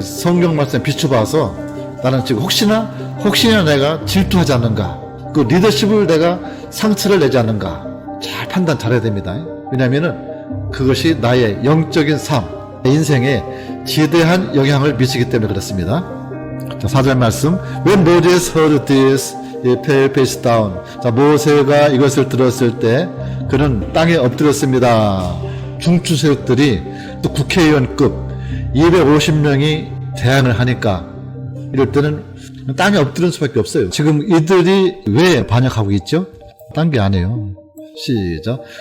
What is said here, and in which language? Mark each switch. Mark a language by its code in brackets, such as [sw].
[ko] 성경 말씀 비춰봐서 나는 지금 혹시나 내가 질투하지 않는가, 그 리더십을 내가 상처를 내지 않는가 잘 판단 잘해야 됩니다. 왜냐하면은 그것이 나의 영적인 삶, 내 인생에 지대한 영향을 미치기 때문에 그렇습니다. 자, 4절 말씀. [en] When Moses heard this, he fell face down. [ko] 자, 모세가 이것을 들었을 때 그는 땅에 엎드렸습니다. 중추세력들이 또 국회의원급 250명이 대항을 하니까 이럴 때는 땅에 엎드리는 수밖에 없어요. 지금 이들이 왜 반역하고 있죠? 딴 게 아니에요. 시작.